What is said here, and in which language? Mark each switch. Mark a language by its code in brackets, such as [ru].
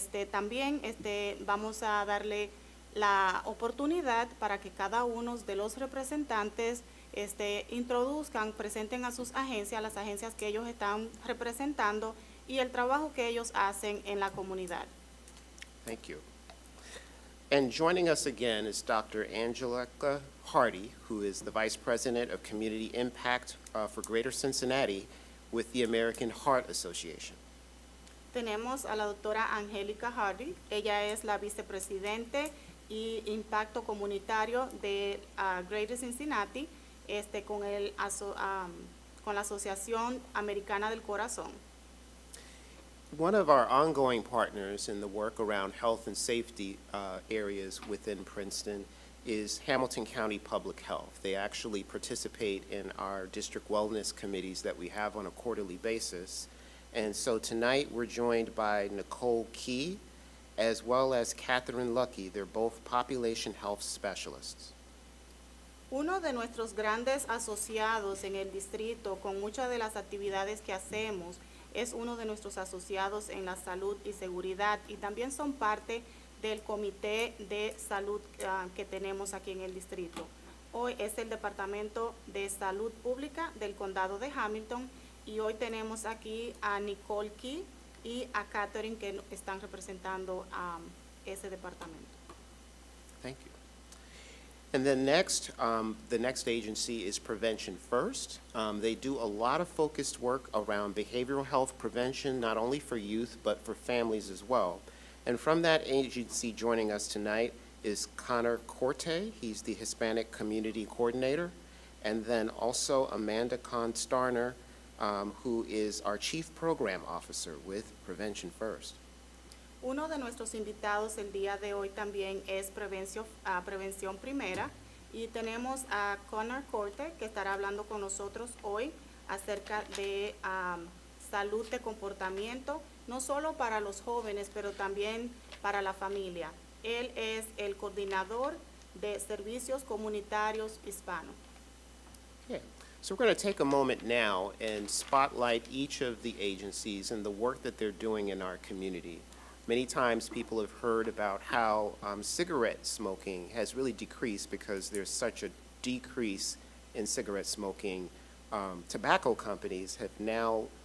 [es] También vamos a darle la oportunidad para que cada uno de los representantes presenten a sus agencias, las agencias que ellos están representando y el trabajo que ellos hacen en la comunidad. [en] Thank you. And joining us again is Dr. Angelica Hardy, who is the Vice President of Community Impact for Greater Cincinnati with the American Heart Association. [es] Tenemos a la doctora Angélica Hardy. Ella es la vicepresidente y impacto comunitario de Greater Cincinnati con la Asociación Americana del Corazón. [en] One of our ongoing partners in the work around health and safety areas within Princeton is Hamilton County Public Health. They actually participate in our district wellness committees that we have on a quarterly basis. And so tonight we're joined by Nicole Key as well as Catherine Lucky. They're both population health specialists. [es] Uno de nuestros grandes asociados en el distrito con muchas de las actividades que hacemos es uno de nuestros asociados en la salud y seguridad y también son parte del comité de salud que tenemos aquí en el distrito. Hoy es el Departamento de Salud Pública del Condado de Hamilton y hoy tenemos aquí a Nicole Key y a Catherine que están representando a ese departamento. [en] Thank you. And then next, the next agency is Prevention First. They do a lot of focused work around behavioral health prevention, not only for youth, but for families as well. And from that agency joining us tonight is Connor Corte. He's the Hispanic Community Coordinator. And then also Amanda Kahn-Starner, who is our Chief Program Officer with Prevention First. [es] Uno de nuestros invitados el día de hoy también es Prevención Primera y tenemos a Connor Corte que estará hablando con nosotros hoy acerca de salud de comportamiento, no solo para los jóvenes, pero también para la familia. Él es el coordinador de servicios comunitarios hispanos. [en] Yeah. So we're going to take a moment now and spotlight each of the agencies and the work that they're doing in our community. Many times people have heard about how cigarette smoking has really decreased because there's such a decrease in cigarette smoking. Tobacco companies have now